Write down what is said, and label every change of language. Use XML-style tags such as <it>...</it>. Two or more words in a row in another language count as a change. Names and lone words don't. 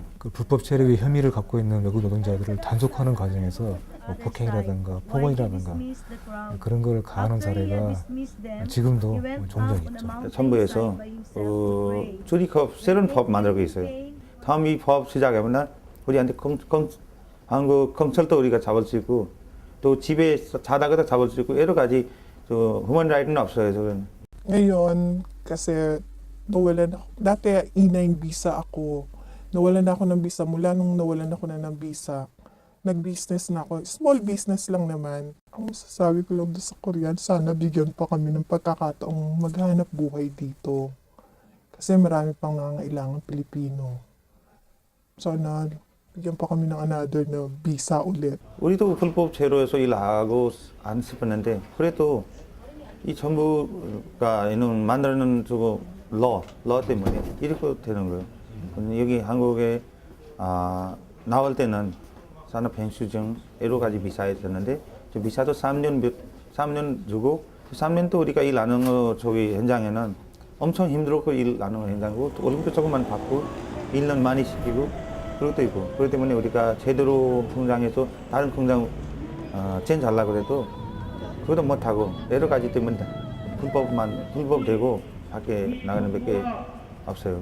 <ko>그 불법 체류의 혐의를 갖고 있는 외국 노동자들을 단속하는 과정에서 뭐 폭행이라든가 폭언이라든가 그런 걸 가하는 사례가 지금도 종종 있죠. 정부에서 주립법 새로운 법 만들고 있어요. 다음 이 법 시작하면 우리한테 한국 경찰도 우리가 잡을 수 있고 또 집에 자다가도 잡을 수 있고 여러 가지</ko> <en>human right</en> <ko>는 없어요. 저는.</ko> <tl>Ngayon, kasi nawalan ako. Dati E9 visa ako. Nawalan na ako ng visa. Mula nung nawalan ako na ng visa, nag-business na ako.</tl> <en>Small business</en> <tl>lang naman. Ang masasabi ko lang doon sa Korean, sana bigyan pa kami ng pagkakataong maghanap buhay dito. Kasi marami pang nangangailangan Pilipino. Sana bigyan pa kami ng another na visa ulit.</tl> <ko>우리도 불법 체류에서 일하고 안 싶었는데 그래도 이 정부가 이런 만드는 러 때문에 이렇게 되는 거예요. 여기 한국에 나올 때는 산업행수증 여러 가지 비자에 있었는데 저 비자도 3년 주고 3년 또 우리가 일하는 거 저기 현장에는 엄청 힘들었고 일하는 거 현장이고 또 월급도 조금만 받고 1년 많이 시키고 그것도 있고 그렇기 때문에 우리가 제대로 공장에서 다른 공장 젠 잘라고 그래도 그것도 못하고 여러 가지 때문에 불법되고 밖에 나가는 밖에 없어요.</ko>